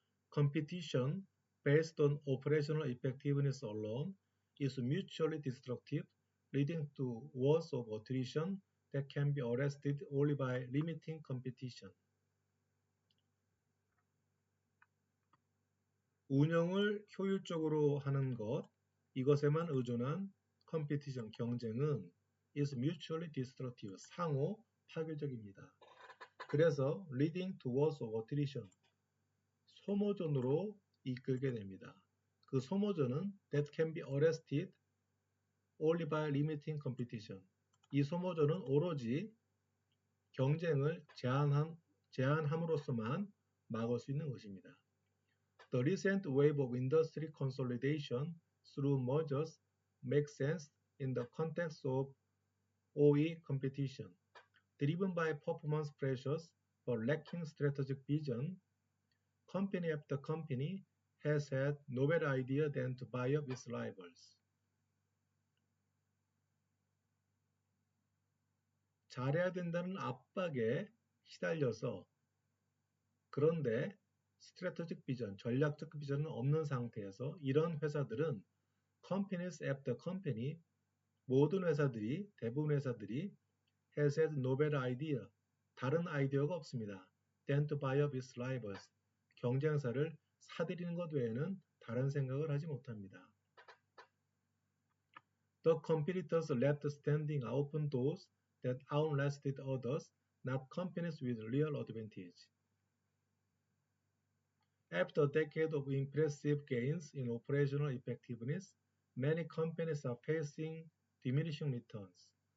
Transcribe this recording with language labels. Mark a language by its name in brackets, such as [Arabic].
[English] Competition based on operational effectiveness alone is mutually destructive, leading to wars of attrition that can be arrested only by limiting competition. [Korean] 운영을 효율적으로 하는 것, 이것에만 의존한 컴피티션, 경쟁은 [English] is mutually destructive, [Korean] 상호 파괴적입니다. 그래서 [English] leading towards attrition, [Korean] 소모전으로 이끌게 됩니다. 그 소모전은 [English] that can be arrested only by limiting competition. [Korean] 이 소모전은 오로지 경쟁을 제한함으로써만 막을 수 있는 것입니다. [English] The recent wave of industry consolidation through mergers makes sense in the context of OE competition. Driven by performance pressures but lacking strategic vision, company after company has had no better idea than to buy up its rivals. [Korean] 잘해야 된다는 압박에 시달려서 그런데 스트래테직 비전, 전략적 비전은 없는 상태에서 이런 회사들은 [English] companies after company, [Korean] 모든 회사들이, 대부분 회사들이 [English] has had no better idea, [Korean] 다른 아이디어가 없습니다. [English] than to buy up its rivals, [Korean] 경쟁사를 사들이는 것 외에는 다른 생각을 하지 못합니다. [English] The competitors left standing open doors that outlasted others, not companies with real advantage. After a decade of impressive gains in operational effectiveness, many companies are facing diminishing returns.